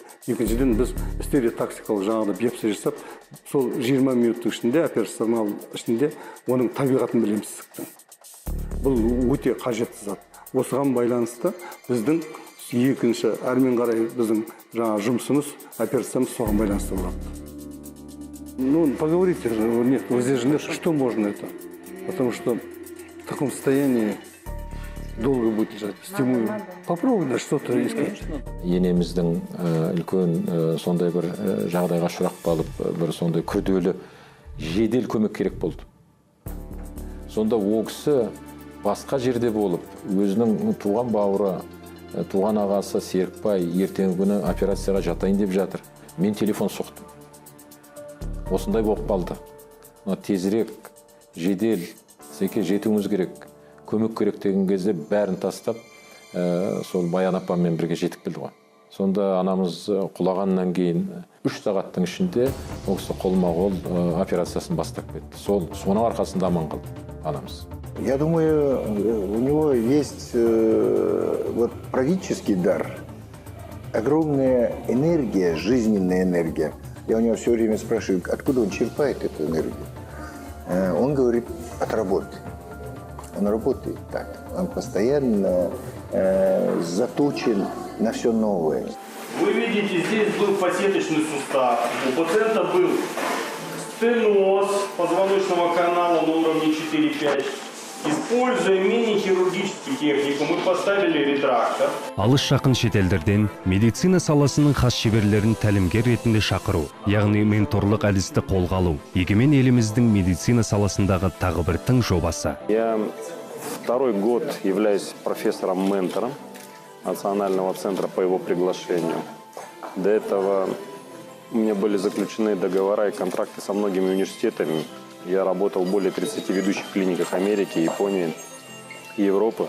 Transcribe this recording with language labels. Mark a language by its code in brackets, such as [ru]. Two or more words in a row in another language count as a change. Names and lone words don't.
[kk] Екіншіден біз стереотаксикалық жаңағыда биопсия жасап, сол 20 минуттың ішінде, операцияның ішінде оның табиғатын білеміз ісіктің. Бұл өте қажетті зат. Осыған байланысты біздің екінші әрмен қарай біздің жаңа жұмысымыз, операциямыз соған байланысты болады. [ru] Ну, поговорите, нет, вы здесь же нет, что можно это? Потому что в таком состоянии долго будет лежать. Стимулируем. Попробуй что-то искать. [kk] Енеміздің үлкен сондай бір жағдайға ұшырап қалып, бір сондай күрделі жедел көмек керек болды. Сонда ол кісі басқа жерде болып, өзінің туған бауыры, туған ағасы Серікбай ертеңгі күні операцияға жатайын деп жатыр. Мен телефон соқтым. Осындай болып қалды. Тезірек, жедел, сізге жетуіңіз керек, көмек керек деген кезде бәрін тастап, сол Баян апаммен бірге жетіп келді ғой. Сонда анамыз құлағаннан кейін 3 сағаттың ішінде ол кісі қолма-қол операциясын бастап кетті. Соның арқасында аман қалды анамыз. [ru] Я думаю, у него есть вот практический дар, огромная энергия, жизненная энергия. Я у него все время спрашиваю, откуда он черпает эту энергию. Он говорит, от работы. Он работает так. Он постоянно заточен на все новое. Вы видите, здесь был фасеточный сустав. У пациента был стеноз позвоночного канала на уровне 4-5. Используя мини-хирургическую технику, мы поставили ретрактор. [kk] Алыс жақын шетелдерден медицина саласының хас шеберлерін тәлімгер ретінде шақыру, яғни менторлық әдісті қолға алу, егемен еліміздің медицина саласындағы тағы бір тың жобасы. [ru] Я второй год являюсь профессором-ментором Национального центра по его приглашению. До этого у меня были заключены договора и контракты со многими университетами. Я работал в более 30 ведущих клиниках Америки, Японии, Европы.